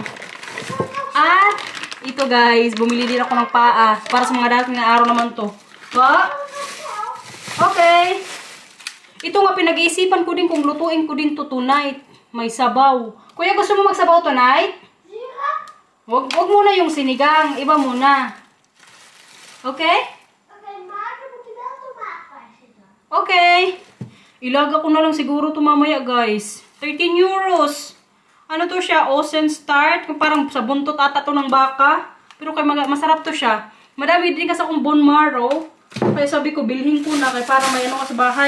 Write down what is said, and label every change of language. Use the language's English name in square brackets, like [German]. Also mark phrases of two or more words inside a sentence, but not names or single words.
[Filipino] At, ito guys, bumili din ako ng paa. Para sa mga dating na araw naman to. Pa! Okay. Ito nga, pinag-iisipan ko din kung lutuin ko din to tonight. May sabaw. Kuya, gusto mo magsabaw tonight? Wag muna yung sinigang. Iba muna. Okay? [Dutch] Oké, maar dan moet je wel tomaat bij zitten. [Filipino] Okay. Ilaga ko na lang siguro to mamaya, guys. 13 euros. Ano to siya? Ocean Start. Parang sa buntot ata to ng baka. Pero kay masarap to siya. Madami din kasi akong [English] bone marrow. [Filipino] Kaya sabi ko, bilhin ko na. Kaya para may ka sa bahay.